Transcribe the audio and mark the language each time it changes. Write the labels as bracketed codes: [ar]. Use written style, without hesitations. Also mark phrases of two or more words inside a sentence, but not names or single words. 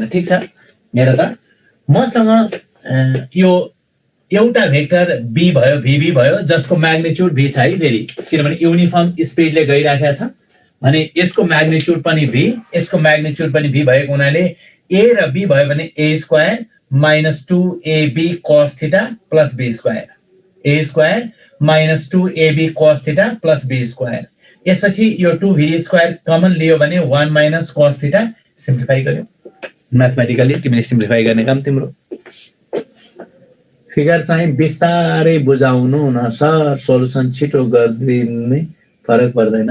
[ne] ठीक छ, हेर त मसँग यो एउटा भेक्टर b भयो vb भयो जसको म्याग्निट्युड v छ है फेरि, किनभने [en] uniform speedले [ne] गइराखेको छ भने यसको म्याग्निट्युड पनि v, यसको म्याग्निट्युड पनि v भएको हुनाले a र b भयो भने [en] a square minus 2ab cos theta plus b square, a square minus 2ab cos theta plus b square. [ne] यसपछि यो [en] 2v square common [ne] लियो भने [en] 1 minus cos theta. [ne] सिम्प्लिफाई गर्यो म्याथमेटिकली, तिमीले सिम्प्लिफाई गर्ने काम तिम्रो। फिगर चाहिँ बिस्तारै बुझाउनु न सर, सोलुसन छिटो गरिदिने फरक पर्दैन।